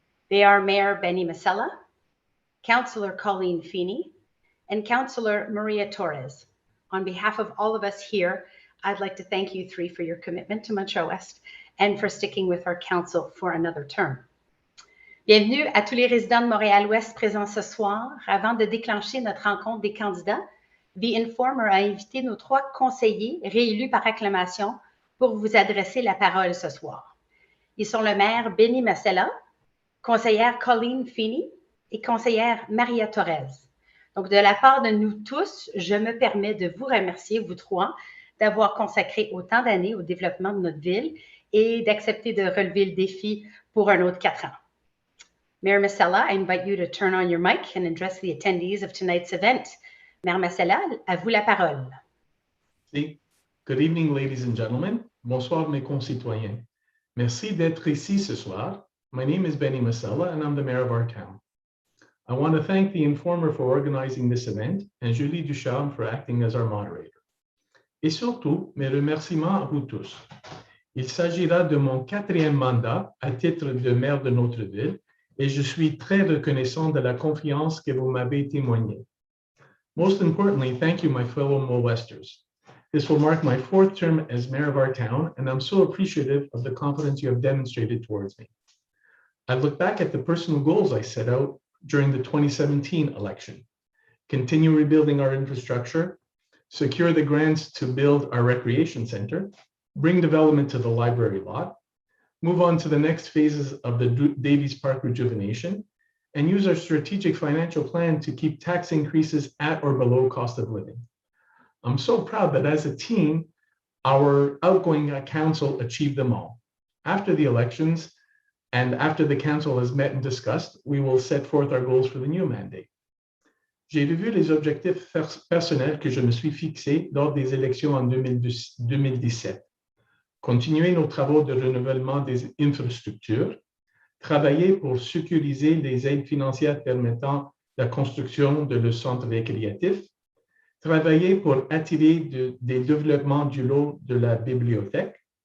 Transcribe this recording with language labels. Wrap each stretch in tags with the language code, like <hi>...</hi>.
<en>They are Mayor Benny Masella, Councillor Colleen Feeney, and Councillor Maria Torres. On behalf of all of us here, I'd like to thank you three for your commitment to Montréal-Ouest and for sticking with our council for another term.</en> <fr>Bienvenue à tous les résidents de Montréal-Ouest présents ce soir. Avant de déclencher notre rencontre des candidats, The Informer a invité nos trois conseillers réélus par acclamation pour vous adresser la parole ce soir. Ils sont le maire Benny Masella, conseillère Colleen Feeney et conseillère Maria Torres. Donc, de la part de nous tous, je me permets de vous remercier, vous trois, d'avoir consacré autant d'années au développement de notre ville et d'accepter de relever le défi pour un autre 4 ans.</fr> <en>Mayor Masella, I invite you to turn on your mic and address the attendees of tonight's event.</en> <fr>Mayor Masella, à vous la parole.</fr> <en>Good evening, ladies and gentlemen.</en> <fr>Bonsoir, mes concitoyens. Merci d'être ici ce soir.</fr> <en>My name is Benny Masella, and I'm the mayor of our town. I want to thank the Informer for organizing this event and Julie Ducharme for acting as our moderator.</en> <fr>Et surtout, mes remerciements à vous tous. Il s'agira de mon 4e mandat à titre de maire de notre ville et je suis très reconnaissant de la confiance que vous m'avez témoignée.</fr> <en>Most importantly, thank you, my fellow Mo-Westers. This will mark my 4th term as mayor of our town, and I'm so appreciative of the confidence you have demonstrated towards me. I look back at the personal goals I set out during the 2017 election. Continue rebuilding our infrastructure, secure the grants to build our recreation center, bring development to the library lot, move on to the next phases of the Davies Park rejuvenation, and use our strategic financial plan to keep tax increases at or below cost of living. I'm so proud that as a team, our outgoing council achieved them all. After the elections, and after the council has met and discussed, we will set forth our goals for the new mandate.</en> <fr>J'ai revu les objectifs personnels que je me suis fixés lors des élections en 2017. Continuer nos travaux de renouvellement des infrastructures, travailler pour sécuriser les aides financières permettant la construction de le centre récréatif, travailler pour attirer des développements du lot de la bibliothèque,</fr>